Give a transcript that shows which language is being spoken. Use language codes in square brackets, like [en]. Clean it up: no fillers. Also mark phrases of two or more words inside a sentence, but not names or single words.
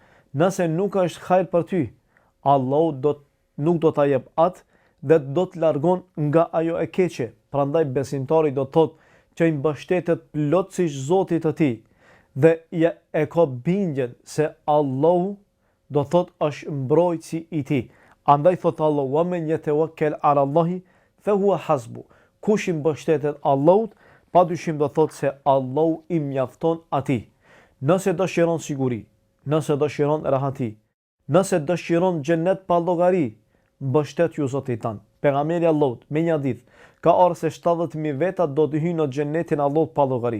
[sq] Nëse nuk është hajër për ty, Allahu nuk do ta jep atë dhe do të largon nga ajo e keqe. Prandaj besimtari do të thotë që i mbështetet plotësisht Zotit të tij dhe ja e ka bindjen se Allahu do të thotë është mbrojtësi i tij. Andaj thotë Allahu: [ar] "ومن يتوكل على الله فهو حسبه." [sq] Kush i mbështetet Allahut, padyshim do thotë se Allahu i mjafton atij. Nëse dëshiron siguri, nëse dëshiron rahati, nëse dëshiron xhenet pa llogari, mbështet ju Zotit tënd. Pejgamberi Allahut me një hadith ka ardhur se 70.000 veta do të hyjnë në xhenetin Allahut pa llogari.